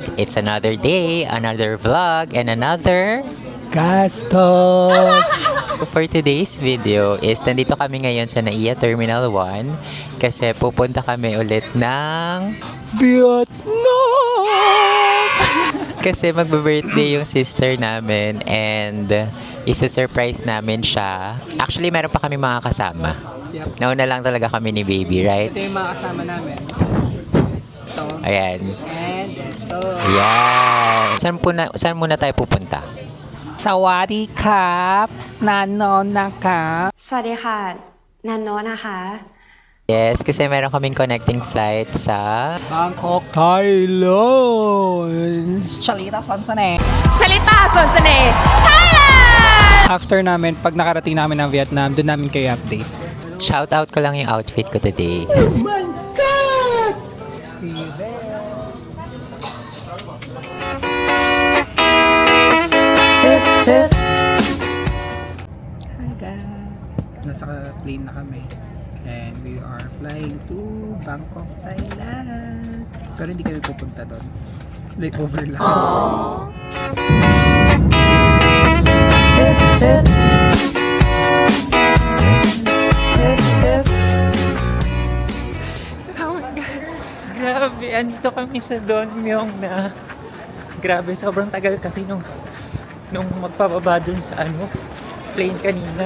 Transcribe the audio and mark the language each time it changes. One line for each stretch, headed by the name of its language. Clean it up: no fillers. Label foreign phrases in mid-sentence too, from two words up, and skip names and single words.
English: It's another day, another vlog, and another
Filipino: Gastos!
English: For today's video is
Filipino: nandito kami ngayon sa NAIA Terminal 1 kasi pupunta kami ulit ng Vietnam! Kasi magbe-birthday yung sister namin and isa-surprise namin siya. Actually, meron pa kami mga kasama.
English: Yep.
Filipino: Nauna lang talaga kami ni Baby, right? Ito yung mga kasama namin. Ito. Ayan. And ito. Ayan. Saan muna tayo pupunta?
Thai: สวัสดีครับ นันโนนะคะ! สวัสดีค่ะ นันโนนะคะ
Filipino: Yes, kasi meron kaming
English: connecting flight
Filipino: sa Bangkok, Thailand! Chalita Sansane! ชลิตาสวนเสน่ห์ Thailand! After namin, pag nakarating namin ng Vietnam, doon namin kayo update.
English: shout out
Filipino: ko lang yung outfit ko today.
English: See you there! Hi guys!
Filipino: Nasa plane na kami.
English: And we are flying to Bangkok, Thailand.
Filipino: Pero hindi kami pupunta doon. Layover lang.
English: Oh my God!
Filipino: Grabe! Andito kami sa Don Mueang na grabe, sobrang tagal kasi nung magpababa dun sa plane kanina.